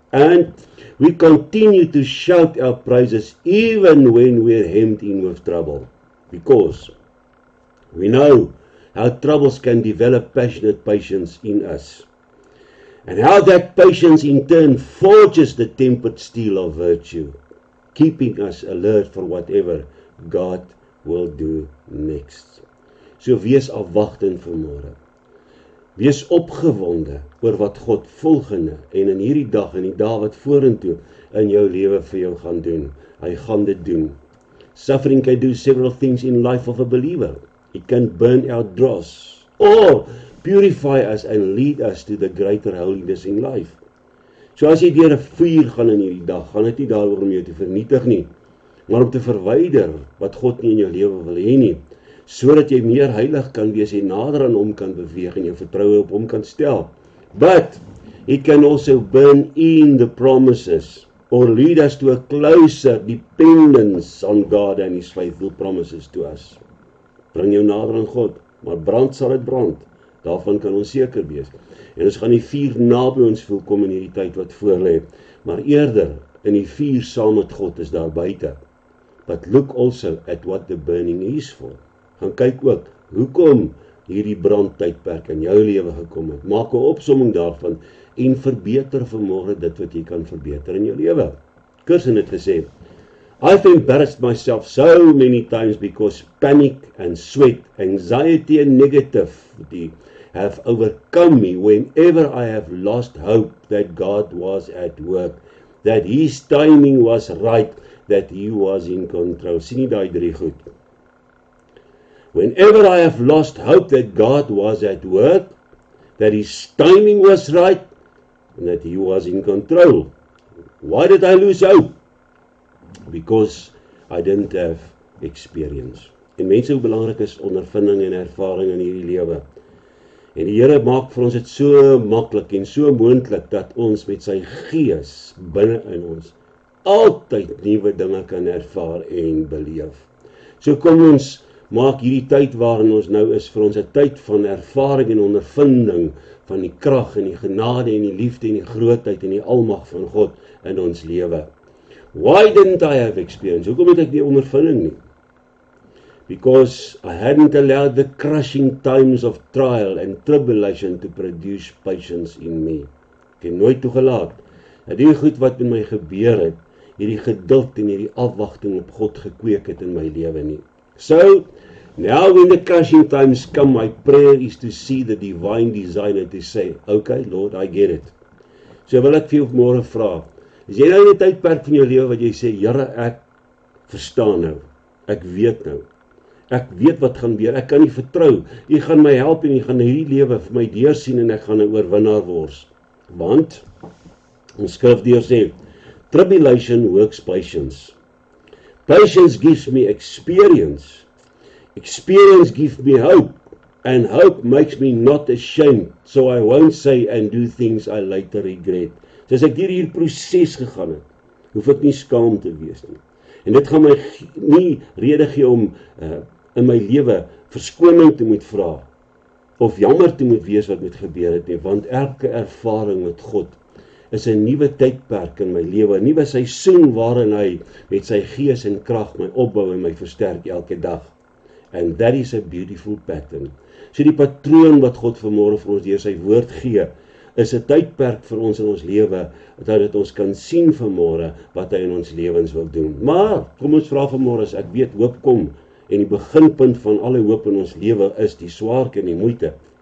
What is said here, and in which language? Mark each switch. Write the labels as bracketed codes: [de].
[en] And we continue to shout our praises even when we're hemmed in with trouble, because we know how troubles can develop passionate patience in us, and how that patience in turn forges the tempered steel of virtue, keeping us alert for whatever God will do next. [af] So wees afwagtend vanmôre. Wees opgewonde oor wat God volgende en in hierdie dag en die dae wat vorentoe in jou lewe vir jou gaan doen. Hy gaan dit doen. [en] Suffering can do several things in life of a believer. It can burn out dross or purify us and lead us to the greater holiness in life. [af] So as jy deur 'n vuur gaan in hierdie dag, gaan dit nie daaroor om jou te vernietig nie, maar om te verwyder wat God nie in jou lewe wil hê nie, sodat jy meer heilig kan wees en nader aan hom kan beweeg en jou vertroue op hom kan stel. [en] But it can also burn in the promises or lead us to a closer dependence on God and His faithful promises to us. [af] Bring jou nader aan God, maar brand sal dit brand. Daarvan kan ons seker wees. En ons gaan die vuur naby ons voel kom in hierdie tyd wat voorlê, maar eerder in die vuur saam met God is daar buite. [en] But look also at what the burning is for. [af] Gaan kyk ook, hoekom hierdie brandtydperk in jou lewe gekom het. Maak 'n opsomming daarvan en verbeter vanmôre dit wat jy kan verbeter in jou lewe. [en] Kirsten [af] het gesê, [en] I've embarrassed myself so many times because panic and sweat, anxiety and negativity have overcome me whenever I have lost hope that God was at work, that His timing was right, that He was in control. [af] Sien jy daai drie goed? [en] Whenever I have lost hope that God was at work, that His timing was right, and that He was in control. Why did I lose hope? Because I didn't have experience. [af] En mense, hoe belangrik is ondervinding en ervaring in hierdie lewe. En die Here maak vir ons dit so maklik en so moontlik dat ons met sy gees binne in ons altyd nuwe dinge kan ervaar en beleef. So kom ons maak hierdie tyd waarin ons nou is vir ons 'n tyd van ervaring en ondervinding van die krag en die genade en die liefde en die grootheid en die almag van God in ons lewe. [en] Why didn't I have experience? [af] Hoekom het ek nie ondervinding nie? [en] Because I hadn't allowed the crushing times of trial and tribulation to produce patience in me. [af] Ek het nooit toegelaat dat die goed wat met my gebeur het, hierdie geduld en hierdie afwagting op God gekweek het in my lewe nie. [en] So, now when the crushing times come, my prayer is to see the divine design and to say, okay, Lord, I get it. [af] So wil ek vir jou môre vra, is jy nou in 'n tydperk van jou lewe wat jy sê, Here, ek verstaan nou, ek weet nou, ek weet wat gaan gebeur, ek kan nie vertrou, U gaan my help en U gaan hierdie lewe vir my deursien en ek gaan 'n oorwinnaar word. Want, ons skrif deur sê, [en] tribulation works patience. Patience gives me experience. Experience gives me hope. And hope makes me not ashamed. So I won't say and do things I later regret. [af] So as ek hierdie proses gegaan het, hoef ek nie skaam te wees nie. En dit gaan my nie rede gee om in my lewe verskoning te moet vra. Of jammer te moet wees wat met gebeur het nie. Want elke ervaring met God is 'n nuwe tydperk in my lewe, 'n nuwe seisoen waarin hy met sy gees en krag my opbou en my versterk elke dag. [en] And that is a beautiful pattern. [af] So die patroon wat God vanmôre vir ons deur sy woord gee, is 'n tydperk vir ons in ons lewe, dat dit ons kan sien vanmôre wat hy in ons lewens wil doen. Maar, kom ons vra vanmôre, as ek weet hoop kom, en die beginpunt van alle hoop in ons lewe is die swaarkry en die moeite.